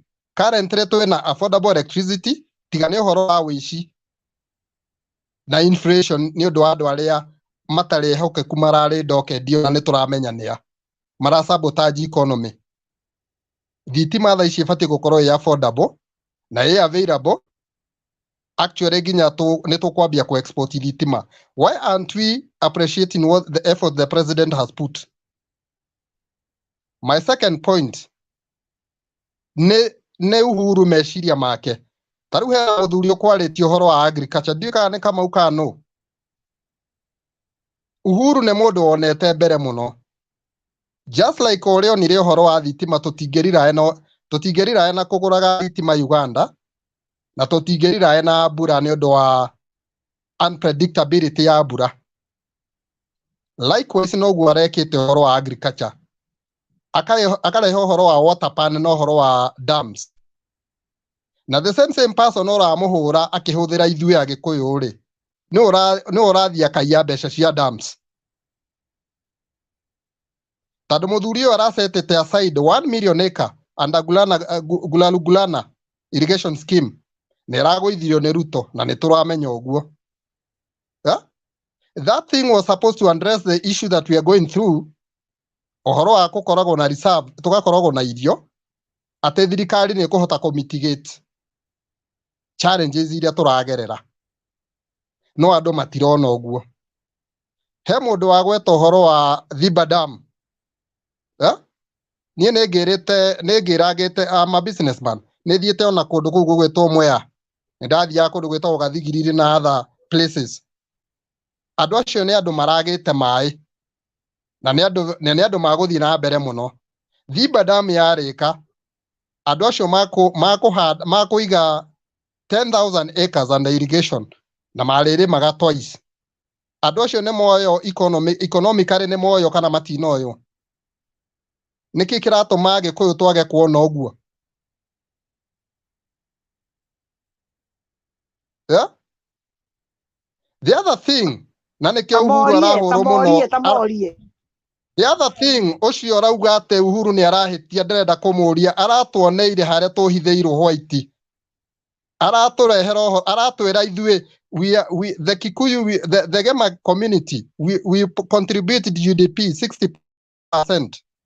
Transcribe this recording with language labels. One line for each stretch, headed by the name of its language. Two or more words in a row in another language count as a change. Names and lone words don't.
Kikuyu: Currently twĩna
English: affordable electricity,
Kikuyu: tiga nĩ ũhoro wa wĩici na inflation nĩ ũndũ wa andũ arĩa matarĩ ehokeku mararĩ ndokendio na nĩtũramenya nĩa. Mara-sabotage economy. Thitima thaa ici ĩbatiĩ gũkorwo ĩ affordable na ĩ available. Actually nginya nĩtũkwambia ku-export thitima.
English: Why aren't we appreciating the effort the president has put? My second point,
Kikuyu: nĩ Uhuru meciria make. Ta rĩu he mũthuri ũkwarĩtie ũhoro wa agriculture, ndiũĩ kana nĩ Kamau kana nũ. Uhuru nĩ mũndũ wonete mbere mũno.
English: Just like
Kikuyu: ũrĩa onire ũhoro wa thitima, tũtingĩrirae na kũgũraga thitima Uganda, na tũtingĩrirae na mbura nĩ ũndũ wa unpredictability ya mbura. Likewise noguo arekĩte ũhoro wa agriculture. akarehe uhoro wa
English: water pan
Kikuyu: na uhoro wa dams. Na
English: the same person
Kikuyu: uramuhura akihuthira ithuĩ Agĩkũyũ ri ni ũrathi akaiya mbeca cia dams. Tondũ mũthuri ũyũ arasetete
English: aside 1 million acre under Gulana irrigation scheme
Kikuyu: na ĩragũithirio nĩ Ruto na nĩ tũramenya ũguo.
English: That thing was supposed to address the issue that we are going through.
Kikuyu: Ũhoro wa gũkoragwo na reserve, tũgakoragwo na irio, atĩ thirikari nĩ ĩkũhota
English: kũ-mitigate challenges
Kikuyu: iria tũragerera. No andũ matirona ũguo. He mũndũ wa gweta ũhoro wa Thiba Dam. Niĩ nĩngĩragĩte
English: I'm a businessman.
Kikuyu: Nĩthiĩte ona kũndũ kũu gũgwĩtwo Mwea. Nĩndathiaga kũndũ gwĩtagwo Gathigiriri na
English: other places.
Kikuyu: Andũ acio nĩ andũ maragĩte maĩ. Na nĩ andũ magũthiĩ na mbere mũno. Thiba Dam yarĩka, andũ acio makũiga
English: 10,000 acres under irrigation
Kikuyu: na marĩrĩmaga twice. Andũ acio nĩ moyo economically nĩ moyo kana matinoyo. Nĩkĩ kĩratũma Agĩkũyũ twage kuona ũguo?
English: The other thing,
Kikuyu: na nĩkĩo Uhuru arahũrwo mũno.
English: The other thing,
Kikuyu: ũcio arauga atĩ Uhuru nĩ arahĩtia nderenda kũmũria, aratuoneire harĩa tũhithĩirwo White. Aratwĩra ithuĩ
English: the Kikuyu, the Gema community, we contributed GDP 60%.